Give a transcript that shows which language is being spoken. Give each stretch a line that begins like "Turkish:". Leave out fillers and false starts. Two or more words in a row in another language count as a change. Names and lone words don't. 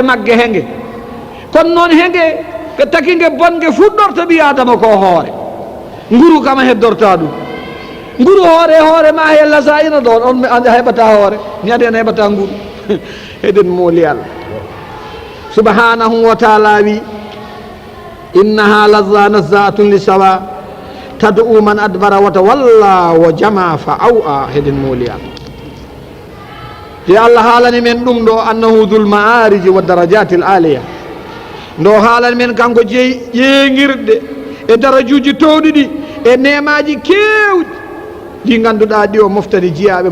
Fula: magge henge kono noon henge ko taki nge bonge fuɗɗorta ɓi adama ko hoore nguru kama heddorta ɗum nguru hoore ma he lasa ina ɗon on anda heɓata hoore ñade en heɓata nguru eɗen mooli
Arabic: الله سبحانه وتعالى
Fula: wi
Arabic: إنها لظى نزاعة للشوى تدعو من أدبر وتولى وجمع فأوعى
Fula: heɗen mooli Allah yo Allah haalani men ɗum ɗo
Arabic: أنه ذو المعارج والدرجات العلى
Fula: ndo haalani men kanko jeeyi ƴeeŋirɗe e darajuji towɗi ɗi e nemaji kewɗi ɗi ganduɗa ɗi o moftani jiyaɓe